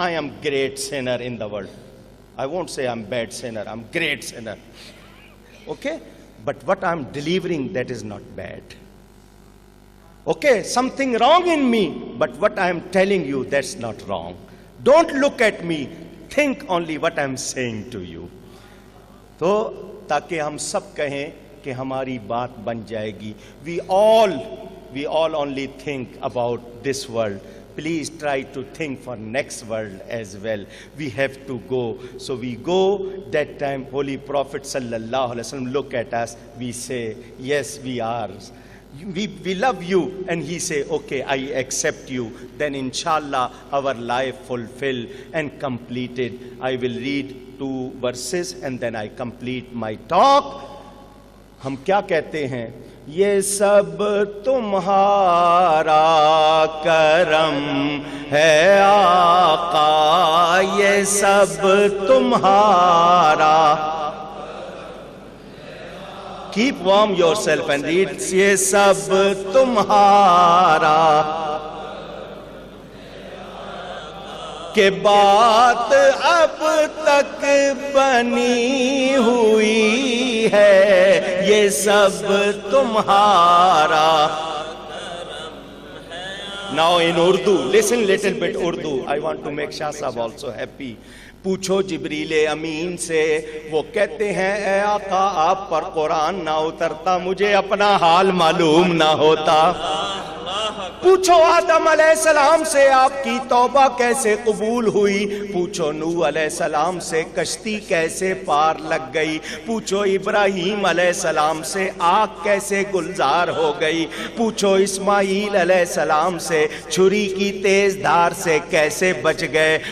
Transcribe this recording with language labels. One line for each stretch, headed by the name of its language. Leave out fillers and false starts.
English: I am great sinner in the world. I won't say I'm bad sinner, I'm great sinner. Okay? But what I'm delivering, that is not bad. Okay, something wrong in me, but what I'm telling you, that's not wrong. Don't look at me, think only what I'm saying to you.
Urdu: تو تاکہ ہم سب کہیں کہ ہماری بات بن جائے گی.
English: We all only think about this world. Please try to think for next world as well. We have to go. So we go. That time Holy Prophet sallallahu alaihi wasallam look at us. We say, yes, we are. We love you. And he say, okay, I accept you. Then inshallah our life fulfilled and completed. I will read 2 verses and then I complete my talk.
Urdu: ہم کیا کہتے ہیں؟ یہ سب تمہارا کرم ہے آقا, یہ سب تمہارا.
English: Keep warm yourself and read.
Urdu: یہ سب تمہارا کہ بات اب تک بنی ہوئی ہے, یہ سب تمہارا.
English: Now in Urdu, listen little bit Urdu. I want to make Shah Sahab also happy.
Urdu: پوچھو جبریل امین سے, وہ کہتے ہیں اے آقا آپ پر قرآن نہ اترتا, مجھے اپنا حال معلوم نہ ہوتا. پوچھو آدم علیہ السلام سے آپ کی توبہ کیسے قبول ہوئی, پوچھو نوح علیہ السلام سے کشتی کیسے پار لگ گئی, پوچھو ابراہیم علیہ السلام سے آگ کیسے گلزار ہو گئی, پوچھو اسماعیل علیہ السلام سے چھری کی تیز دھار سے کیسے بچ گئے.